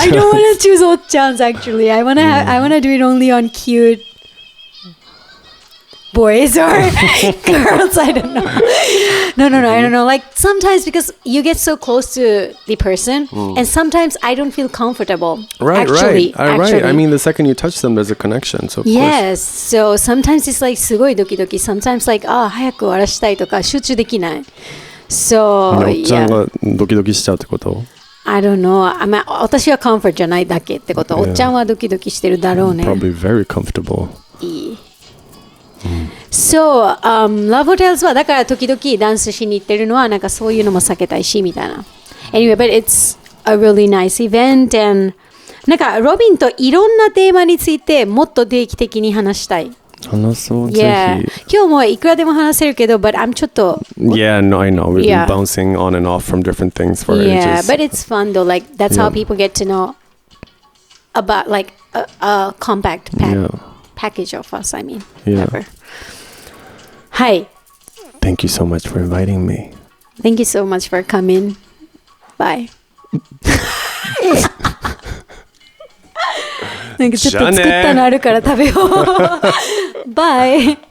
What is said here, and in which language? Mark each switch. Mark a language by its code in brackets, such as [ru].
[en] I don't want to choose Ochans actually. I want to do it only on cute boys or girls. I don't know. No, I don't know. Like sometimes because you get so close to the person and sometimes I don't feel comfortable. Right. Actually. I mean, the second you touch them, there's a connection. So of yes. So sometimes it's like [ja] すごいドキドキ. [en] Sometimes like [ja] 早く終わらしたいとか集中できない. [en] So yeah. [ja] おっちゃんがドキドキしちゃうってこと? [en] I don't know. [ja] 私はコンフォートじゃないだけってこと。おっちゃんはドキドキしてるだろうね。 [en] Probably very comfortable. [ja] So, Love Hotels はだから時々ダンスしに行ってるのはなんかそういうのも避けたいしみたいな。 [en] Anyway, but it's a really nice event and [ja] なんかロビンといろんなテーマについてもっと定期的に話したい。話そう、 [en] Yeah. [ja] ぜひ。今日もいくらでも話せるけど、 [en] but I'm [ja] ちょっと。 [en] Yeah, no, I know. We've Yeah. been bouncing on and off from different things for Yeah, ages. but it's fun though. Like that's how people get to know about like a compact package of us. I mean, whatever. Hi. Thank you so much for inviting me. Thank you so much for coming. Bye. [ja] なんかちょっと作ったのあるから食べよう。 [en] Bye.